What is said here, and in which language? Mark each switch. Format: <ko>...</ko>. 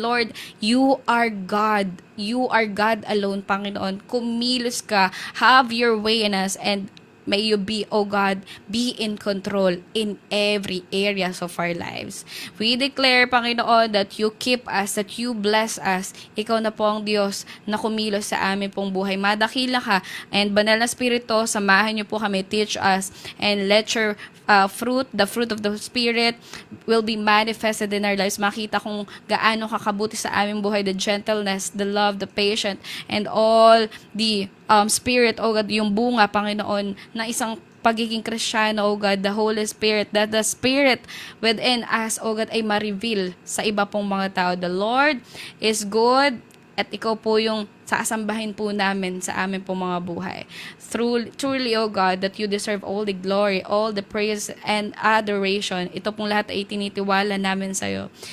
<en>Lord, you are God. You are God alone, Panginoon.</en> <tl>Kumilos ka.</tl> <en>Have your way in us, and may you be, O God, be in control in every areas of our lives. We declare, Panginoon, that you keep us, that you bless us.</en> <tl>Ikaw na po ang Diyos na kumilos sa amin pong buhay. Madakila ka,</tl> <en>and Banal na Espiritu,</en> <tl>samahan niyo po kami,</tl> <en>teach us, and let your fruit, the fruit of the Spirit will be manifested in our lives.</en> <tl>Makita kung gaano kakabuti sa aming buhay,</tl> <en>the gentleness, the love, the patience, and all the Spirit, oh God,</en> <tl>yung bunga, Panginoon, na isang pagiging Kristiyano,</tl> <en>oh God, the Holy Spirit, that the Spirit within us, oh God,</en> <tl>ay ma-reveal sa iba pong mga tao.</tl> <en>The Lord is good,</en> <tl>at ikaw po yung saasambahin po namin sa amin po mga buhay.</tl> <en>Truly, O God, that you deserve all the glory, all the praise and adoration.</en> <tl>Ito pong lahat ay tinitiwala namin sa iyo.</tl>